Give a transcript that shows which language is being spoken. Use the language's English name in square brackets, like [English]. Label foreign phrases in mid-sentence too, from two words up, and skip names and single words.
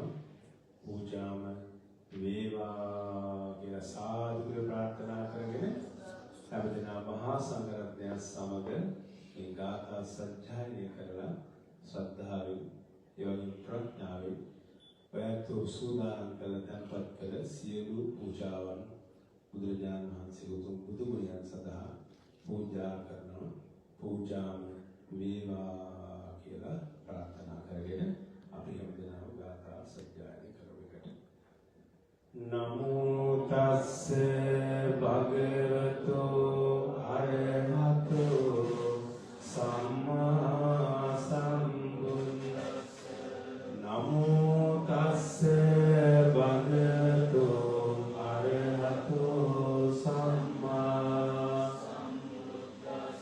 [Sinhala] පූජාම වේවා කියලා සාදු ප්‍රාර්ථනා කරගෙන හැමදෙනා මහා සංඝරත්නය සමග මේ ගාථා සජ්ජායනය කරලා ශ්‍රද්ධාවෙන් යෝනි ප්‍රඥාවෙන් ඔයත් සූදානම් කළ තැන්පත් කළ සියලු පූජාවන් බුදුරජාණන් වහන්සේ උතුම් බුදු ගුණයන් සඳහා පූජා කරනවා. පූජාම වේවා කියලා ප්‍රාර්ථනා කරගෙන අපි හැමදෙනාම ගාථා සජ්ජායනය කරමු එකට. [Pali] නමෝ තස්ස භගවතෝ අරහතෝ සම්මා සම්බුද්දස්ස. නමෝ තස්ස භගවතෝ අරහතෝ සම්මා සම්බුද්දස්ස.